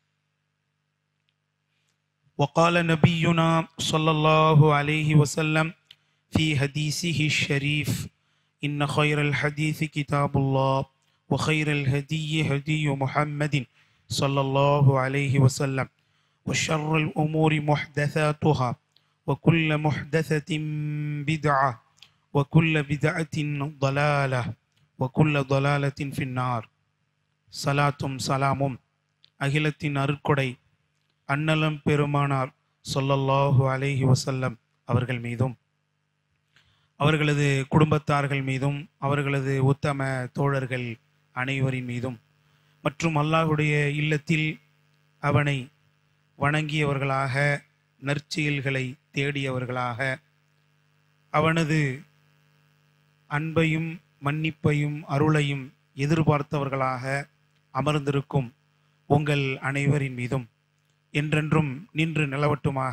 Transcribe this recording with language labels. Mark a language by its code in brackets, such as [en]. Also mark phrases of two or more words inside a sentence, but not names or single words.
[ar] وقال نبينا صلى الله عليه وسلم في حديثه الشريف: إن خير الحديث كتاب الله وخير الهدي هدي محمد صلى الله عليه وسلم وشر الأمور محدثاتها وكل محدثة بدعة وكل بدعة ضلالة وكل ضلالة في النار. [ta] சலாத்தும் சலாமும் அகிலத்தின் அருட்கொடை அன்னலம் பெருமானார் [ar] صلى الله عليه وسلم [ta] அவர்கள் மீதும், அவர்களது குடும்பத்தார்கள் மீதும், அவர்களது உத்தம தோழர்கள் அனைவரின் மீதும், மற்றும் அல்லாஹுடைய இல்லத்தில் அவனை வணங்கியவர்களாக, நற்செயல்களை தேடியவர்களாக, அவனது அன்பையும் மன்னிப்பையும் அருளையும் எதிர்பார்த்தவர்களாக அமர்ந்திருக்கும் உங்கள் அனைவரின் மீதும் என்றென்றும் நின்று நிலவட்டுமாக.